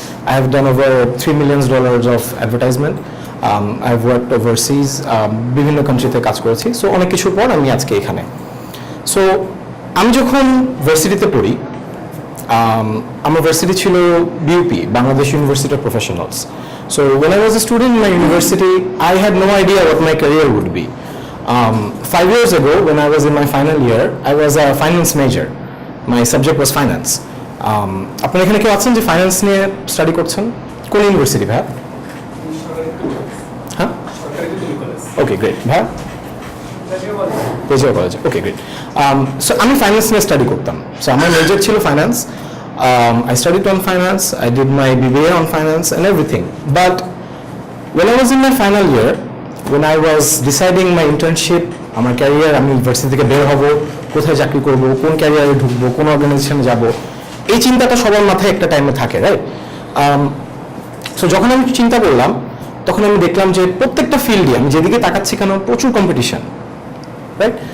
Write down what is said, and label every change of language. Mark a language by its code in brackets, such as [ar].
[en] I have done over $3 million of advertisement. I've worked overseas, [bn] বিভিন্ন কান্ট্রিতে কাজ করেছি, সো অনেক কিছুর পর আমি আজকে এখানে। সো আমি যখন ভার্সিটিতে পড়ি, আমার ভার্সিটি ছিল BUP, Bangladesh university of professionals. [en] So when I was a student in my university, I had no idea what my career would be. 5 years ago, when I was in my final year, I was a finance major. My subject was finance. [bn] আপনারা এখানে কেউ আছেন যে finance নিয়ে study করছেন? কোন university ভাই? হ্যাঁ, ওকে, গ্রেট। ভাই পেজিও কলেজ, ওকে, গ্রেট। সো আমি ফাইন্যান্স নিয়ে স্টাডি করতাম। সো আমার মেজর ছিল finance. [en] I studied on finance, I did my BBA on finance and everything. But when I was in my final year, when I was deciding my internship, [bn] আমার career, আমি university থেকে বের হব, কোথায় চাকরি করব, কোন ক্যারিয়ারে ঢুকবো, কোন অর্গানাইজেশনে যাব, এই চিন্তাটা সবার মাথায় একটা টাইমে থাকে, রাইট? সো যখন আমি চিন্তা করলাম, তখন আমি দেখলাম যে প্রত্যেকটা ফিল্ডে আমি যেদিকে তাকাচ্ছি কেন প্রচুর কম্পিটিশন, রাইট?